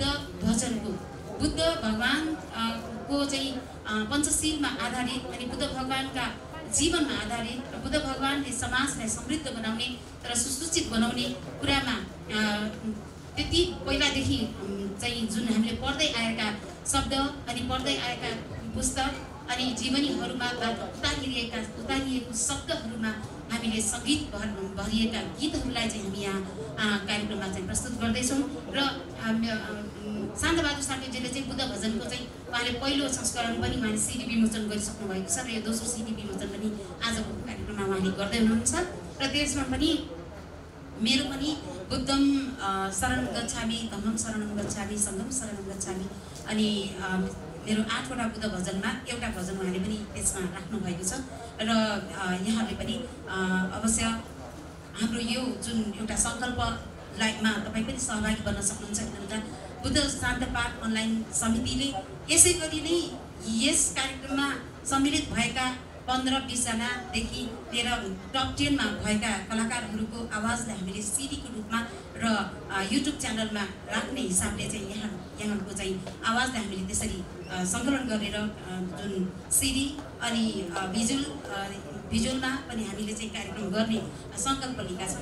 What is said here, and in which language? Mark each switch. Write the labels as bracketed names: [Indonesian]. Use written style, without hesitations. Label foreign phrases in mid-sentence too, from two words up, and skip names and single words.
[Nepali] बुद्ध भगवानको चाहिँ पञ्चशीलमा आधारित अनि बुद्ध भगवानका जीवनमा आधारित र बुद्ध भगवानले समाजलाई समृद्ध बनाउने र सुसूचित बनाउने कुरामा त्यति पहिलादेखि चाहिँ जुन हामीले पढ्दै आएका शब्द अनि पढ्दै आएका पुस्तक अनि जीवनीहरूमा उतारिएको शब्दहरूमा हामीले सङ्गीत भरिएका गीतहरूलाई चाहिँ हामी यहाँ कार्यक्रममा चाहिँ प्रस्तुत गर्दैछौँ र शान्तबहादुर सार्कीजीले चाहिँ बुद्ध भजनको चाहिँ उहाँले पहिलो संस्करण पनि उहाँले सिडी विमोचन गरिसक्नु भएको छ र यो दोस्रो सिडी विमोचन पनि आजको कार्यक्रममा उहाँले गर्दै हुनुहुन्छ र त्यसमा पनि मेरो पनि [Pali] बुद्धम शरणं गच्छामि, धम्मं शरणं गच्छामि, सङ्घं शरणं गच्छामि [Nepali] अनि मेरो 8वटा बुद्ध भजनमा एउटा भजन उहाँले पनि त्यसमा राख्नु भएको छ र यहाँले पनि अवश्य हाम्रो यो जुन एउटा सङ्कल्पमा तपाईँ पनि सहभागी बन्न सक्नुहुन्छ। किनभने बुद्ध शान्त पाठ अनलाइन समितिले यसै गरी नै यस कार्यक्रममा सम्मिलित भएका 15-20 जनादेखि लिएर टप 10मा भएका कलाकारहरूको आवाजलाई हामीले सिडीको रूपमा र युट्युब च्यानलमा राख्ने हिसाबले चाहिँ यहाँहरूको चाहिँ आवाजलाई हामीले त्यसरी सङ्कलन गरेर जुन सिडी अनि भिजुअलमा पनि हामीले चाहिँ कार्यक्रम गर्ने सङ्कल्प लिएका छौँ।